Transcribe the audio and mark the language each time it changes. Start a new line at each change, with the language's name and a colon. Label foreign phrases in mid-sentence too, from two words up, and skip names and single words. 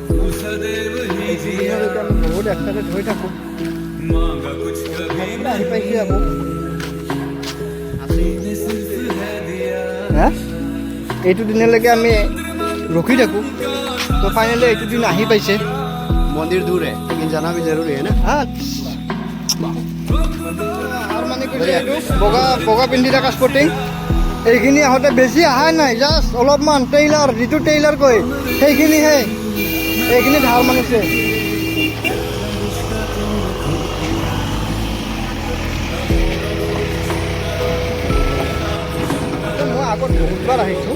Assamese: আমি বহুত এক্সাইটেড হৈ থাকোঁ। আহি পাইছে আকৌ হা এইটো দিনলৈকে আমি ৰখি থাকোঁ। তো ফাইনেলি এইটো দিন আহি পাইছে।
Hindi: मंदिर दूर है लेकिन जाना भी जरूरी है ना।
Assamese: আৰু মানে কি এইটো বগা পিন্ধি থকা স্পৰ্টিং এইখিনি আহোঁতে বেছি অহা নাই। জাষ্ট অলপমান টেইলাৰ যিটো টেইলাৰ কয় সেইখিনিহে এইখিনি ধাৰ মানিছে। মই আগত বহুতবাৰ আহিছোঁ।